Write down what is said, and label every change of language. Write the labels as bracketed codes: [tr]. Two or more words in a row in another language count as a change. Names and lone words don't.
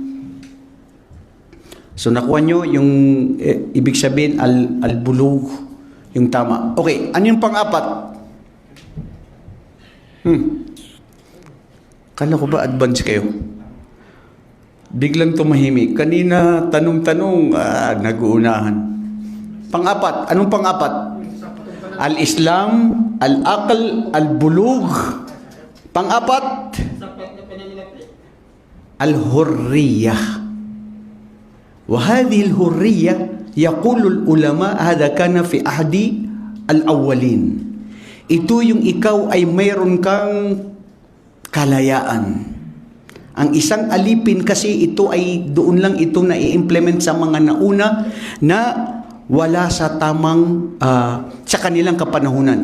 [tl] So nakuha nyo yung ibig sabihin al-bulugh, yung tama. Okay, ano yung pang-apat? Kala ko ba advance kayo? Biglang tumahimik. Kanina, tanong-tanong, nag-uunahan. Pang-apat. Anong pang-apat? [ar] الإسلام، العقل، البلوغ. [tl] Pang-apat? Al-Hurriyah. [ar] وهذه الحرية يقول العلماء هذا كان في عهد الأولين. [tl] Ito yung ikaw ay mayroon kang kalayaan. Ang isang alipin kasi ito ay doon lang ito na i-implement sa mga nauna na wala sa tamang sa kanilang kapanahunan.